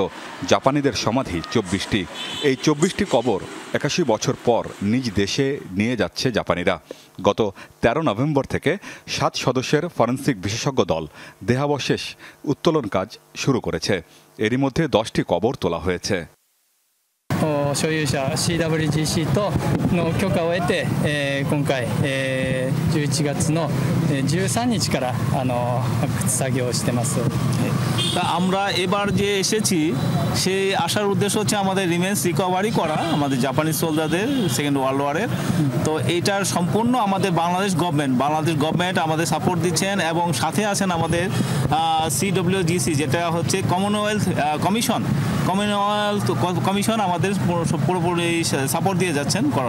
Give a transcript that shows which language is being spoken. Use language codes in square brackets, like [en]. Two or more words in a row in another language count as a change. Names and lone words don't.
[bn] জাপানিদের সমাধি ২৪টি। এই ২৪টি কবর ৮১ বছর পর নিজ দেশে নিয়ে যাচ্ছে জাপানিরা। গত ১৩ নভেম্বর থেকে ৭ সদস্যের ফরেনসিক বিশেষজ্ঞ দল দেহাবশেষ উত্তোলন কাজ শুরু করেছে। এরই মধ্যে 10টি কবর তোলা হয়েছে। [ja] 所有者 CWGC との許可を得て、今回、11月の13日から発掘作業をしてます。 [bn] তা আমরা এবার যে এসেছি সেই আসার উদ্দেশ্য হচ্ছে আমাদের [en] remains recovery [bn] করা আমাদের জাপানি সোলজারদের [en] second world war's. [bn] তো এইটার সম্পূর্ণ আমাদের বাংলাদেশ গভর্নমেন্ট আমাদের সাপোর্ট দিচ্ছেন এবং সাথে আছেন আমাদের CWGC যেটা হচ্ছে কমনওয়েলথ কমিশন আমাদের পুরোপুরি সাপোর্ট দিয়ে যাচ্ছেন করা।